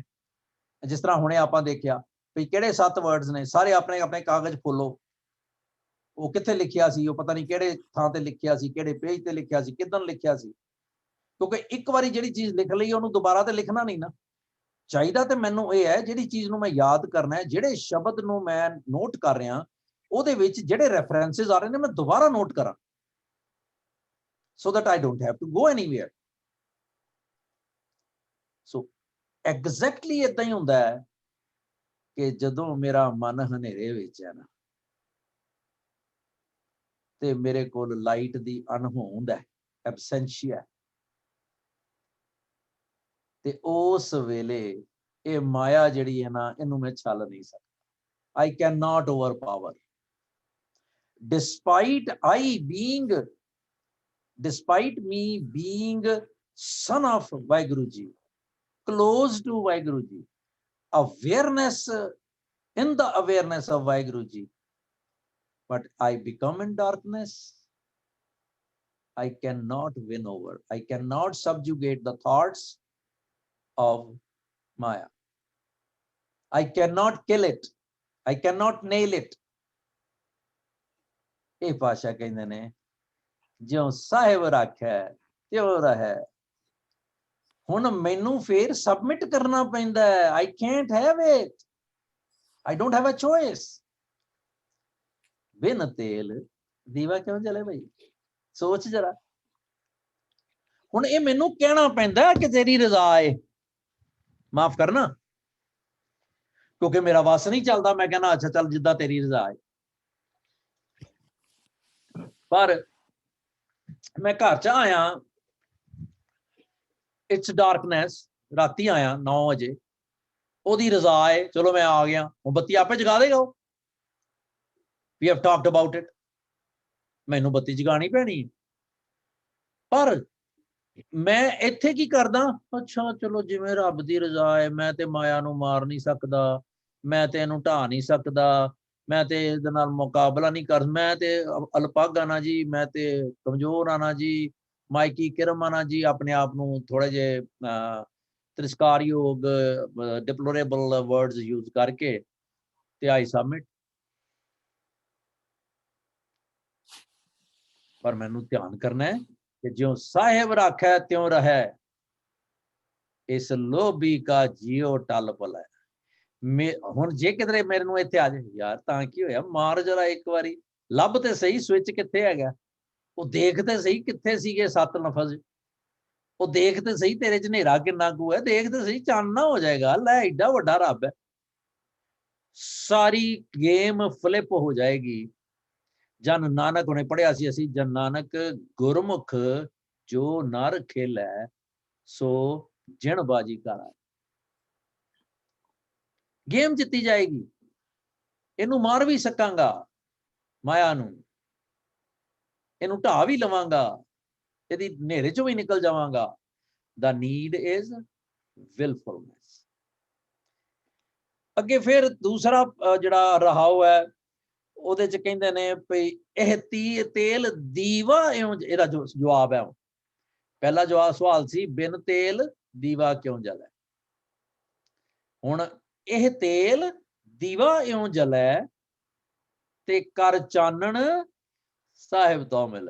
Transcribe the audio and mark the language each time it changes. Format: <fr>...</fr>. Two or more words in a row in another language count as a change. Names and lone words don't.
<pa>ਜਿਸ ਤਰ੍ਹਾਂ ਹੁਣੇ ਆਪਾਂ ਦੇਖਿਆ ਵੀ ਕਿਹੜੇ 7 ਵਰਡਸ ਨੇ, ਸਾਰੇ ਆਪਣੇ ਆਪਣੇ ਕਾਗਜ਼ ਖੋਲੋ, ਉਹ ਕਿੱਥੇ ਲਿਖਿਆ ਸੀ, ਉਹ ਪਤਾ ਨਹੀਂ ਕਿਹੜੇ ਥਾਂ ਤੇ ਲਿਖਿਆ ਸੀ, ਕਿਹੜੇ ਪੇਜ ਤੇ ਲਿਖਿਆ ਸੀ, ਕਿੱਦਣ ਲਿਖਿਆ ਸੀ। ਕਿਉਂਕਿ ਇੱਕ ਵਾਰੀ ਜਿਹੜੀ ਚੀਜ਼ ਲਿਖ ਲਈ ਉਹਨੂੰ ਦੁਬਾਰਾ ਤੇ ਲਿਖਣਾ ਨਹੀਂ ਨਾ ਚਾਹੀਦਾ। ਤੇ ਮੈਨੂੰ ਇਹ ਹੈ ਜਿਹੜੀ ਚੀਜ਼ ਨੂੰ ਮੈਂ ਯਾਦ ਕਰਨਾ ਹੈ, ਜਿਹੜੇ ਸ਼ਬਦ ਨੂੰ ਮੈਂ ਨੋਟ ਕਰ ਰਿਹਾ ਉਹਦੇ ਵਿੱਚ ਜਿਹੜੇ ਰੈਫਰੈਂਸਸ ਆ ਰਹੇ ਨੇ ਮੈਂ ਦੁਬਾਰਾ ਨੋਟ ਕਰਾਂ,</pa> <en>so that I don't have to go anywhere. So exactly</en> <pa>ਇਦਾਂ ਹੀ ਹੁੰਦਾ ਹੈ ਕਿ ਜਦੋਂ ਮੇਰਾ ਮਨ ਹਨੇਰੇ ਵਿੱਚ ਹੈ ਨਾ ਤੇ ਮੇਰੇ ਕੋਲ ਲਾਈਟ ਦੀ ਅਣਹੋਂਦ ਹੈ, ਐਬਸੈਂਸ਼ੀਆ, ਤੇ ਉਸ ਵੇਲੇ ਇਹ ਮਾਇਆ ਜਿਹੜੀ ਹੈ ਨਾ ਇਹਨੂੰ ਮੈਂ ਛੱਲ ਨਹੀਂ ਸਕਦਾ।</pa> <en>I cannot overpower. Despite me being son of Vaheguru Ji, close to Vaheguru Ji, awareness in the awareness of Vaheguru Ji, but I become in darkness. I cannot win over. I cannot subjugate the thoughts of Maya. I cannot kill it. I cannot nail it.</en> <pa>ਇਹ ਭਾਸ਼ਾ ਕਹਿੰਦੇ ਨੇ ਜਿਉਂ ਸਾਹਿਬ ਰੱਖਿਆ ਤਿਉ ਰਹਿ। ਹੁਣ ਮੈਨੂੰ ਫੇਰ ਸਬਮਿਟ ਕਰਨਾ ਪੈਂਦਾ ਹੈ।</pa> <en>I can't have it. I don't have a choice.</en> <pa>ਬਿਨ ਤੇਲ ਦੀਵਾ ਕਿਉਂ ਜਲੇ ਭਾਈ, ਸੋਚ ਜਰਾ। ਹੁਣ ਇਹ ਮੈਨੂੰ ਕਹਿਣਾ ਪੈਂਦਾ ਕਿ ਤੇਰੀ ਰਜ਼ਾ ਹੈ, ਮਾਫ ਕਰਨਾ, ਕਿਉਂਕਿ ਮੇਰਾ ਵਸ ਨਹੀਂ ਚੱਲਦਾ। ਮੈਂ ਕਹਿੰਦਾ ਅੱਛਾ ਚੱਲ ਜਿੱਦਾਂ ਤੇਰੀ ਰਜ਼ਾ ਹੈ। ਪਰ ਮੈਂ ਘਰ ਚ ਆਇਆ,</pa> <en>it's darkness,</en> <pa>ਰਾਤੀ ਆਇਆ 9 ਵਜੇ, ਉਹਦੀ ਰਜ਼ਾ ਹੈ, ਚਲੋ ਮੈਂ ਆ ਗਿਆ, ਉਹ ਬੱਤੀ ਆਪੇ ਜਗਾ ਦੇਗਾ।</pa> <en>ਉਹ we have talked about it,</en> <pa>ਮੈਨੂੰ ਬੱਤੀ ਜਗਾਣੀ ਪੈਣੀ ਹੈ। ਪਰ ਮੈਂ ਇੱਥੇ ਕੀ ਕਰਦਾ, ਅੱਛਾ ਚਲੋ ਜਿਵੇਂ ਰੱਬ ਦੀ ਰਜ਼ਾ ਹੈ, ਮੈਂ ਤੇ ਮਾਇਆ ਨੂੰ ਮਾਰ ਨਹੀਂ ਸਕਦਾ, ਮੈਂ ਤੇ ਇਹਨੂੰ ਢਾਹ ਨਹੀਂ ਸਕਦਾ, ਮੈਂ ਤੇ ਇਹਦੇ ਨਾਲ ਮੁਕਾਬਲਾ ਨਹੀਂ ਕਰ, ਮੈਂ ਤੇ ਅਲਪਗ ਆਨਾ ਜੀ, ਮੈਂ ਤੇ ਕਮਜ਼ੋਰ ਆਨਾ ਜੀ, ਮਾਇਕੀ ਕਿਰਮ ਆਨਾ ਜੀ, ਆਪਣੇ ਆਪ ਨੂੰ ਥੋੜ੍ਹੇ ਜੇ ਤਿਰਸਕਾਰਯੋਗ</pa> <en>deplorable words</en> <pa>ਯੂਜ਼ ਕਰਕੇ ਤੇ</pa> <en>I submit.</en> <pa>ਪਰ ਮੈਨੂੰ ਧਿਆਨ ਕਰਨਾ ਹੈ ਕਿ ਜਿਉਂ ਸਾਹਿਬ ਰਾਖੈ ਤਿਉਂ ਰਹੈ, ਇਸ ਲੋਭੀ ਕਾ ਜੀਉ ਟਲ ਪਲੈ। ਹੁਣ ਜੇ ਕਿਧਰੇ ਮੇਰੇ ਨੂੰ ਇੱਥੇ ਆ ਜਾਏ ਯਾਰ ਤਾਂ ਕੀ ਹੋਇਆ, ਮਾਰ ਜਰਾ ਇੱਕ ਵਾਰੀ, ਲੱਭ ਤੇ ਸਹੀ ਸਵਿਚ ਕਿੱਥੇ ਹੈਗਾ, ਉਹ ਦੇਖ ਤੇ ਸਹੀ ਕਿੱਥੇ ਸੀਗੇ 7 ਲਫ਼ਜ਼, ਉਹ ਦੇਖ ਤੇ ਸਹੀ ਤੇਰੇ ਚ ਹਨੇਰਾ ਕਿੰਨਾ ਕੁ ਹੈ, ਦੇਖ ਤੇ ਸਹੀ ਚਾਨਣਾ ਹੋ ਜਾਏਗਾ। ਲੈ ਏਡਾ ਵੱਡਾ ਰੱਬ ਹੈ, ਸਾਰੀ</pa> <en>game flip</en> <pa>ਹੋ ਜਾਏਗੀ। ਜਨ ਨਾਨਕ ਹੁਣੇ ਪੜਿਆ ਸੀ ਅਸੀਂ, ਜਨ ਨਾਨਕ ਗੁਰਮੁਖ ਜੋ ਨਰ ਖੇਲੈ ਸੋ ਜਿਣ ਬਾਜੀ ਕਰਾ। ਗੇਮ ਜਿੱਤੀ ਜਾਏਗੀ, ਇਹਨੂੰ ਮਾਰ ਭੀ ਸਕਾਂਗਾ ਮਾਇਆ ਨੂੰ, ਇਹਨੂੰ ਢਾਹ ਭੀ ਲਵਾਂਗਾ, ਯਦਿ ਨੇਰੇ ਚੋਂ ਭੀ ਨਿਕਲ ਜਾਵਾਂਗਾ।</pa> <en>The need is wilfulness.</en> <pa>ਅਗੇ ਫਿਰ ਦੂਸਰਾ ਜਿਹੜਾ ਰਹਾਓ ਹੈ ਉਹਦੇ ਚ ਕਹਿੰਦੇ ਨੇ ਭਈ ਇਹ ਤੇਲ ਦੀਵਾ ਇਉਂ, ਇਹਦਾ ਜਵਾਬ ਹੈ। ਪਹਿਲਾ ਜਵਾਬ ਸਵਾਲ ਸੀ ਬਿਨ ਤੇਲ ਦੀਵਾ ਕਿਉਂ ਜਲੈ, ਹੁਣ ਇਹ ਤੇਲ ਦੀਵਾ ਇਉਂ ਜਲੈ ਤੇ ਕਰ ਚਾਨਣ ਸਾਹਿਬ ਤੋਂ ਮਿਲੈ।</pa>